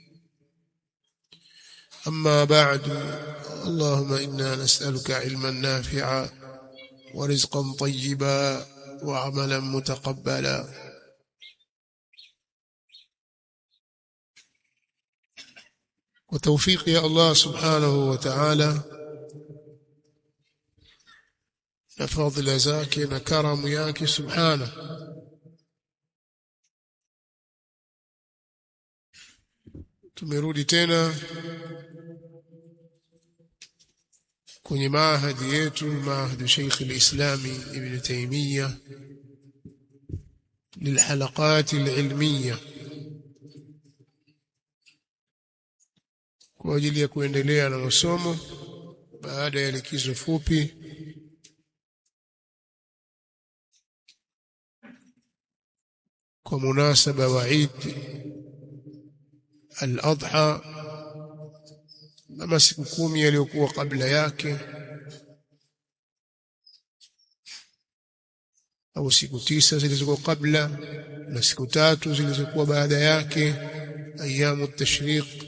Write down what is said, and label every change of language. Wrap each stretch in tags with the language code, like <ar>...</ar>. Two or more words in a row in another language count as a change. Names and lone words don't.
<ar>أما بعد، اللهم إنا نسألك علما نافعا ورزقا طيبا وعملا متقبلا. وتوفيق يا الله سبحانه وتعالى نفضل زاك نكرم ياك سبحانه.</ar> <sw>Tumerudi tena kwenye maahadi yetu, maahadi Sheikh al-Islami Ibn Taymiyyah</sw> <ar>للحلقات العلمية,</ar> <sw>kwa ajili ya kuendelea na masomo baada ya likizo fupi kwa munasaba wa Eid al-Adha na masiku 10 yaliyokuwa kabla yake au siku 9 zilizokuwa kabla na siku 3 zilizokuwa baada yake,</sw> <ar>أيام التشريق.</ar>